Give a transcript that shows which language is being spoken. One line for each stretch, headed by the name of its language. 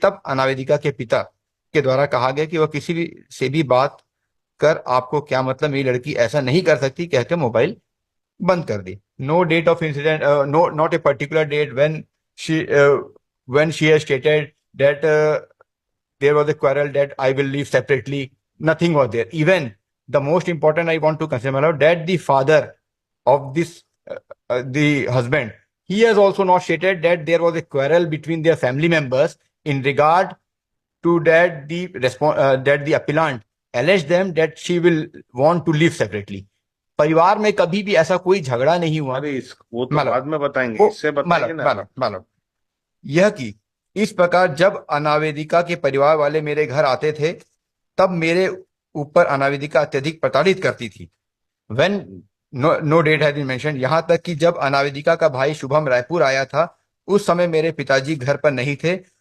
Hindi: तब अनावेदिका के पिता के द्वारा कहा गया कि वह किसी भी से भी बात कर आपको क्या मतलब, मेरी लड़की ऐसा नहीं कर सकती, कहकर मोबाइल बंद कर दी।
English: No date of incident, no not a particular date she when she has stated that there was a quarrel that I will leave separately. Nothing was there. Even the most important I want to consider, my lord, that the father of this, the husband, he has also not stated that there was a quarrel between their family members in regard to that that the appellant alleged them that she will want to live separately.
Hindi: परिवार में कभी भी ऐसा कोई झगड़ा नहीं हुआ। अरे इस वो तो मतलब बाद में बताएंगे, वो इससे बताएंगे मतलब ना। मतलब मतलब यह कि इस प्रकार जब अनावेदिका के परिवार वाले मेरे घर आते थे, तब मेरे ऊपर अनावेदिका अत्यधिक प्रताड़ित करती थी।
English: when no date has been mentioned,
Hindi: यहां तक कि जब अनावेदिका का भाई शुभम रायपुर आया था, उस समय मेरे पिताजी घर पर नहीं थे।